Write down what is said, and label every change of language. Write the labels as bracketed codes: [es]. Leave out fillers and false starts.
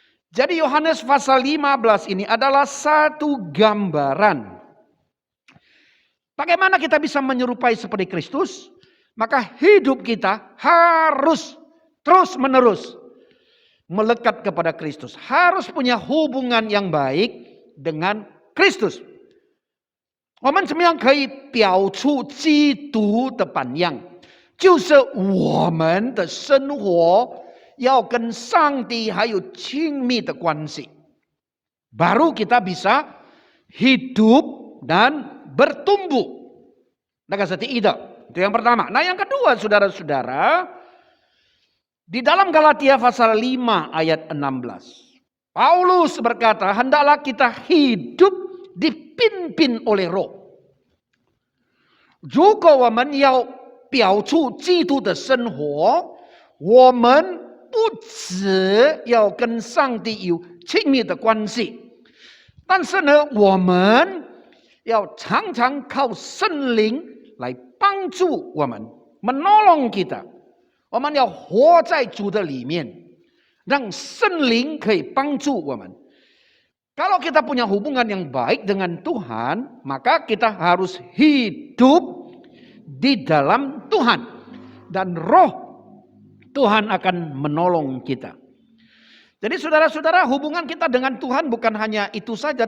[id] Jadi Yohanes pasal 15 ini adalah satu gambaran. Bagaimana kita bisa menyerupai seperti Kristus? Maka hidup kita harus terus menerus melekat kepada Kristus. Harus punya hubungan yang baik dengan Kristus. [zh] 我们怎么样可以表出基督的榜样？就是我们的生活要跟上帝还有亲密的关系， [id] baru kita bisa hidup dan bertumbuh. Itu yang pertama. Nah, yang kedua, saudara-saudara, di dalam Galatia pasal 5 ayat 16, Paulus berkata, hendaklah kita hidup dipimpin oleh Roh. [zh] 如果我们要表出基督的生活，我们不只要跟上帝有亲密的关系，但是呢，我们要常常靠圣灵来帮助我们， [id] menolong kita。 [zh] 我们要活在主的里面，让圣灵可以帮助我们。 [id] Kalau kita punya hubungan yang baik dengan Tuhan, maka kita harus hidup di dalam Tuhan. Dan roh Tuhan akan menolong kita. Jadi saudara-saudara, hubungan kita dengan Tuhan bukan hanya itu saja.